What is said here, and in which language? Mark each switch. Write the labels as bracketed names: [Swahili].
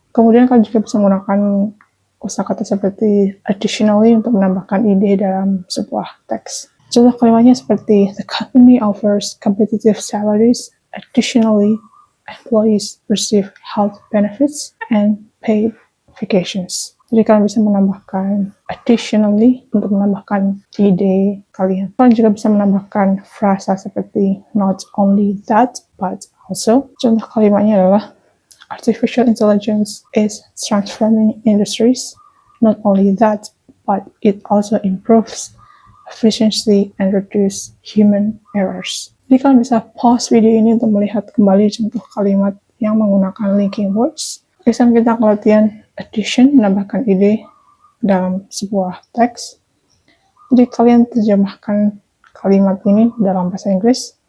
[Indonesian] Kemudian kalian juga bisa menggunakan kosakata seperti additionally untuk menambahkan ide dalam sebuah teks. Contoh kalimatnya seperti [English] the company offers competitive salaries. Additionally, employees receive health benefits and paid vacations. [Indonesian] Jadi kalian bisa menambahkan additionally untuk menambahkan ide kalian. Kalian juga bisa menambahkan frasa seperti [English] not only that, but also. [Indonesian] Contoh kalimatnya adalah [English] artificial intelligence is transforming industries. Not only that, but it also improves efficiency and reduce human errors. [Indonesian] Jadi kalian bisa pause video ini untuk melihat kembali contoh kalimat yang menggunakan linking words. Sekarang kita akan latihan addition, menambahkan ide dalam sebuah teks. Jadi kalian terjemahkan kalimat ini dalam bahasa Inggris.